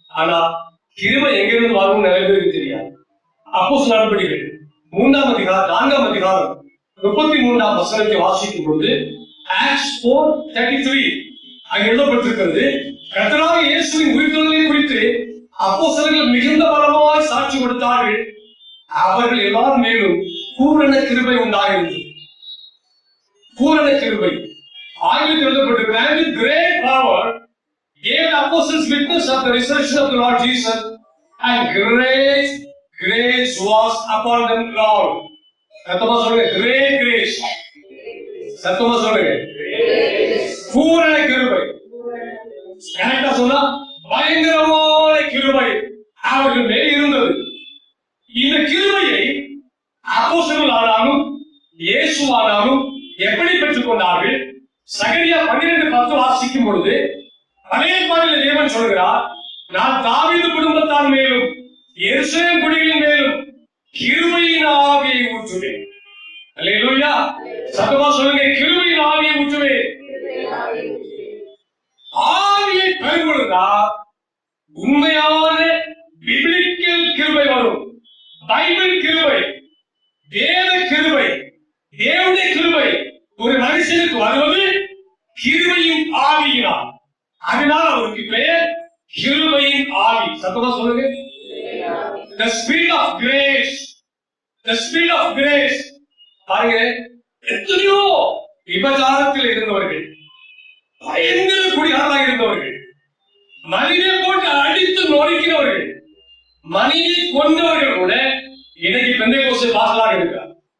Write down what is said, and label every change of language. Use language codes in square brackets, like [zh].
[ta] ஆனா கிருபை எங்கிருந்து வாழும் நிறைய பேருக்கு தெரியாது. அப்போஸ்தலர் நடபடிகள் 3ஆம் அதிகாரம் 4ஆம் அதிகாரம் 33ஆம் வசனத்தை வாசிக்கும் பொழுது Acts 4:33 அங்கு எழுதப்பட்டிருக்கிறது, கர்த்தராகிய இயேசுவின் உயிர்த்தெழுதலை குறித்து அப்போஸ்தலர்கள் மிகுந்த பலமாய் சாட்சி கொடுத்தார்கள். அவர்கள் எல்லார் மேலும் பூரண கிருபை உண்டாகிறது. பூரண கிருபை. ஆங்கிலத்தில் எழுதப்பட்டிருக்கிறது, [en] great power gave the apostles witness of the resurrection of the Lord Jesus, and great grace was upon them all. [ta] சத்தமா சொல்லுங்க, [en] great grace. [ta] சத்தமா சொல்லுங்க, பூரண கிருபை. கரெக்டா சொன்னா பயங்கரமான கிருபை அவர்கள் மேல் இருந்தது. இந்த கிருபையை அப்போஸ்தலர்கள் ஆனாலும் இயேசுவானாலும் எப்படி பெற்றுக் கொண்டார்கள்? சகரியா 12:10 வாசிக்கும் பொழுது பழைய ஏற்பாட்டில் தேவன் சொல்கிறார், நான் தாவீது குடும்பத்தார் மேலும் எருசலேம் குடிகளின் மேலும் கிருபையின் ஆவியை ஊற்றுவேன். அல்லேலூயா. சத்தமா சொல்லுங்க, கிருபையின் ஆவியை ஊற்றுவேன். ஆவியை பெறுவதா உண்மையான பிப்ளிக்கல் கிருபை வரும். பைபிள் கிருபை, வேத கிருபை, தேவனுடைய கிருபை ஒரு மனுஷனுக்கு வருவது கிருபையின் ஆவியினால். அதனால் அவருக்கு பெயர் கிருபையின் ஆவி. சத்தமா சொல்லுங்க, [en] the spirit of grace, the spirit of grace. [ta] பாருங்க, எத்தனையோ விபச்சாரத்தில் இருந்தவர்கள், பயங்கர குடிகாரராக இருந்தவர்கள், மனிதனை போட்டு அடித்து நொறுக்கினவர்கள், மனிதனை கொண்டவர்கள் கூட இன்னைக்கு பெந்தேகோஸ்தே பாஸ்டராக இருக்கிறார்.